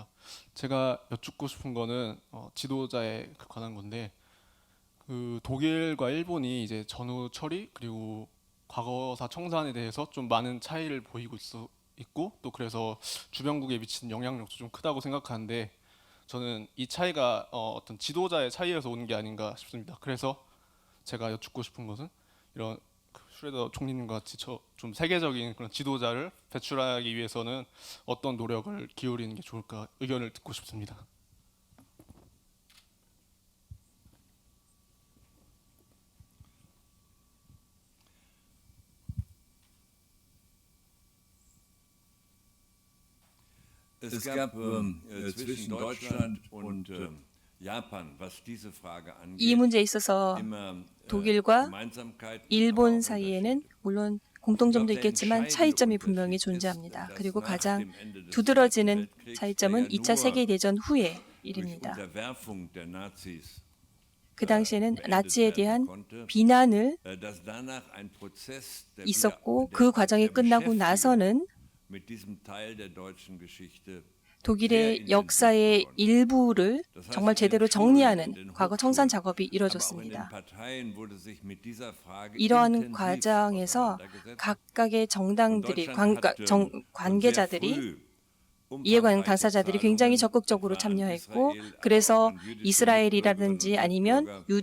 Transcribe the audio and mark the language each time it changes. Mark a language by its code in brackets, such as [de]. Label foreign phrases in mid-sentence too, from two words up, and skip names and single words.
[ko] 제가 여쭙고 싶은 거는 지도자에 관한 건데 그 독일과 일본이 이제 전후 처리 그리고 과거사 청산에 대해서 좀 많은 차이를 보이고 있고 또 그래서 주변국에 미치는 영향력도 좀 크다고 생각하는데 저는 이 차이가 어떤 지도자의 차이에서 오는 게 아닌가 싶습니다. 그래서 제가 여쭙고 싶은 것은 이런 그 슈레더 총리님과 같이 좀 세계적인 그런 지도자를 배출하기 위해서는 어떤 노력을 기울이는 게 좋을까 의견을 듣고 싶습니다. [de] Es gab zwischen Deutschland und Japan, was diese Frage [ko] 이 [de] angeht, [ko] 문제에 있어서 [de] immer [ko] 독일과 [de] Gemeinsamkeiten, [ko] 일본 [de] aber auch [ko] 사이에는 물론 공통점도 있겠지만 차이점이 분명히 존재합니다. 그리고 가장 두드러지는 차이점은 2차 세계대전 후의 [de] durch [ko] 일입니다. [de] Unterwerfung der Nazis, [ko] 그 당시에는 나치에 대한 비난을 [de] dass danach ein Prozess der [ko] 있었고 그 과정이 끝나고 나서는 [de] mit diesem Teil der deutschen Geschichte [ko] 독일의 역사의 일부를 정말 제대로 정리하는 과거 청산 작업이 이루어졌습니다. 이러한 과정에서 각각의 정당들이 관계자들이 이해관 당사자들이 굉장히 적극적으로 참여했고 그래서 이스라엘이라든지 아니면